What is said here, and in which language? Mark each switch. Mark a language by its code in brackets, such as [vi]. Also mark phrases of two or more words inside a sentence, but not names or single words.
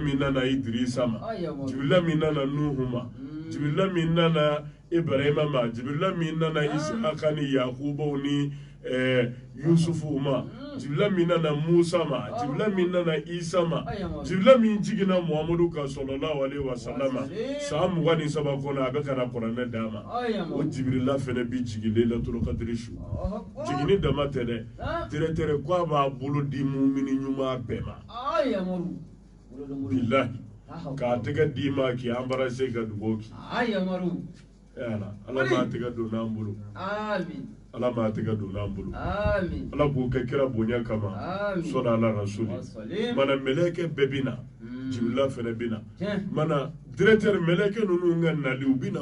[bm] min nana Idrisa ma Jibrila min nana Nuhu ma Jibrila min nana Ibrahima ma Jibrila min nana Isaka ni Yakubaw ni yusufu ma jibila min nana musa ma jibila min nana isa ma jibila min jigina muhamadu ka [ar] صلى الله عليه وسلم [bm] sa 23 kɔnɔ a bɛ kana kuranɛ d'a ma o jibirila fɛnɛ bi jigi Lailatul Qadri su jigini dama tɛ dɛ directeur ko a b'a bolo di mumini ɲuman bɛɛ ma billahi k'a tɛgɛ di ma k'i embarrasser ka dugawu k'i ala m'a tɛgɛ don n'an bolo amin ala m'a tɛgɛ don n'an bolo amin ala k'o kɛ kira bonya kama sɔda ala rasuli mana mɛlɛkɛ bɛɛ bɛ na jibirila fɛnɛ bɛ na mana directeur mɛlɛkɛ ninnu ka nali u bɛ na